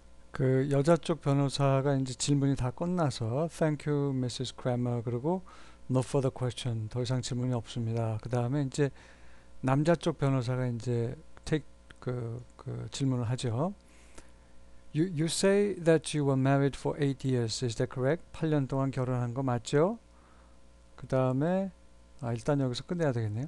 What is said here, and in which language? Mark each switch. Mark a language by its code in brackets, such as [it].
[ko] 그 여자 쪽 변호사가 이제 질문이 다 끝나서 [en] Thank you, Mrs. [ko] Kramer 그리고 [en] No further question [ko] 더 이상 질문이 없습니다. 그 다음에 이제 남자 쪽 변호사가 이제 그 질문을 하죠. [en] You say that you were married for 8 years, is that correct? [ko] 8년 동안 결혼한 거 맞죠? 그 다음에 일단 여기서 끝내야 되겠네요.